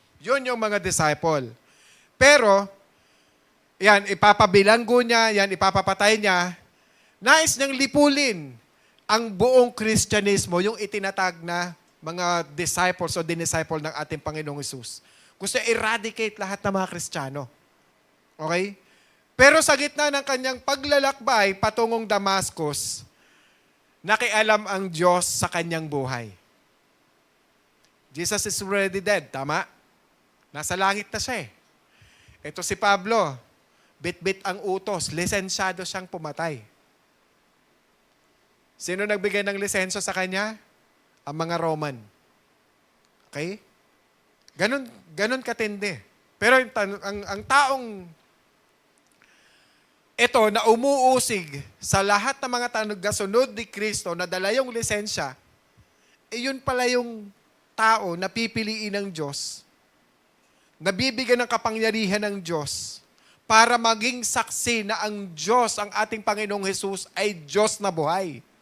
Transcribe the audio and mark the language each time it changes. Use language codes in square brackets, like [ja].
[tl] Yun yung mga disciple. Pero, yan, ipapabilanggo niya, yan, ipapapatay niya, nais niyang lipulin ang buong Kristyanismo, yung itinatag na mga disciples o dinisciple ng ating Panginoong Hesus. Gusto eradicate lahat ng mga Kristiyano. Okay? Pero sa gitna ng kanyang paglalakbay patungong Damascus, nakialam ang Diyos sa kanyang buhay. [en] Jesus is already dead, tama? [tl] Nasa langit na siya eh. Ito si Pablo, bit-bit ang utos, lisensyado siyang pumatay. Sino nagbigay ng lisensya sa kanya? Ang mga Roman. Okay? Ganon katindi. Pero ang taong ito na umuusig sa lahat ng mga tanugasunod ni Kristo na dala yung lisensya, yun pala yung tao na pipiliin ng Diyos, nabibigyan ng kapangyarihan ng Diyos para maging saksi na ang Diyos, ang ating Panginoong Hesus ay Diyos na buhay.